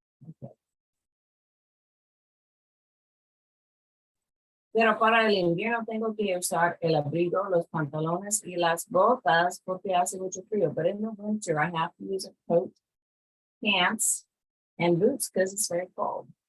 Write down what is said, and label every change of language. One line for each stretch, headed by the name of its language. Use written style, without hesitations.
Spanish: Okay. Pero para el invierno tengo que usar el abrigo, los pantalones y las botas porque hace mucho frío.
English: But in the winter, I have to use a coat, pants, and boots because it's very cold.